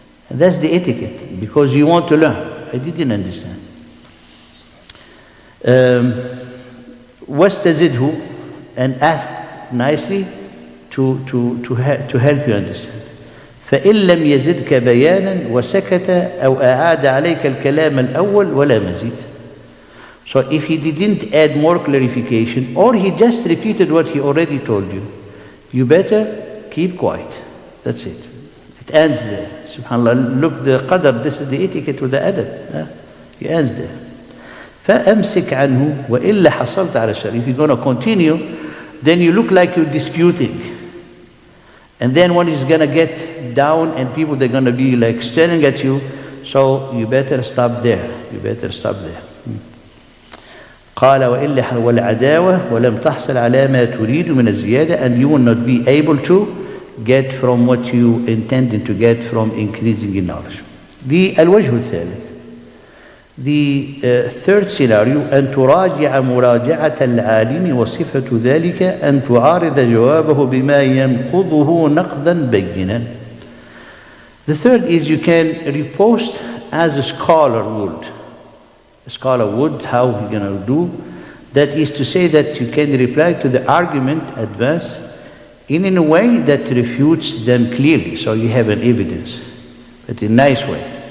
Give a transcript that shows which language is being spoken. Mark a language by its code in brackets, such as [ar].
[en] And that's the etiquette, because you want to learn. I didn't understand. [ar] واستزده, [en] and ask nicely to help you understand. [ar] فإن لم يزدك بيانا وسكت أو أعاد عليك الكلام الأول ولا مزيد. [en] So if he didn't add more clarification, or he just repeated what he already told you, you better keep quiet. That's it. It ends there. SubhanAllah, look, the qadr, this is the etiquette with the adab. He ends there. [ar] فأمسك عنه وإلا حصلت على الشر. [en] If you're going to continue, then you look like you're disputing. And then one is going to get down and people, they're going to be like staring at you. So you better stop there. You better stop there. [ar] قال وإلا والعداوة ولم تحصل على ما تريد من الزيادة, [en] and you will not be able to get from what you intended to get from increasing in knowledge. [ar] الوجه الثالث, [en] the third scenario, [ar] أن تراجع مراجعة العالم وصفة ذلك أن تعارض جوابه بما ينقضه نقضا بينا. [en] The third is you can riposte as a scholar would. A scholar would, how he going to do? That is to say that you can reply to the argument advanced in a way that refutes them clearly, so you have an evidence, but in a nice way.